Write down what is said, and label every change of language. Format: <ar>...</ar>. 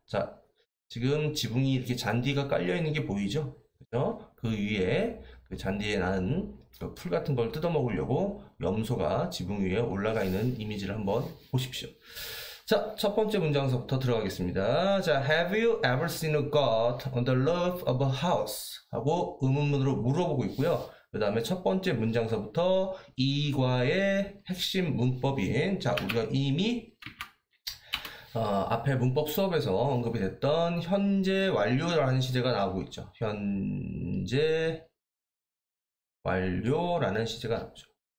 <ko>자, 지금 지붕이 이렇게 잔디가 깔려 있는 게 보이죠? 그죠? 그 위에 그 잔디에 나는 그 풀 같은 걸 뜯어 먹으려고 염소가 지붕 위에 올라가 있는 이미지를 한번 보십시오. 자, 첫 번째 문장서부터 들어가겠습니다.</ko> <en>자, Have you ever seen a goat on the roof of a house?</en> <ko>하고 의문문으로 물어보고 있고요. 그 다음에 첫 번째 문장서부터 이과의 핵심 문법인, 자, 우리가 이미 앞에 문법 수업에서 언급이 됐던 현재 완료라는 시제가 나오고 있죠. 현재 완료라는 시제가 나오죠.</ko>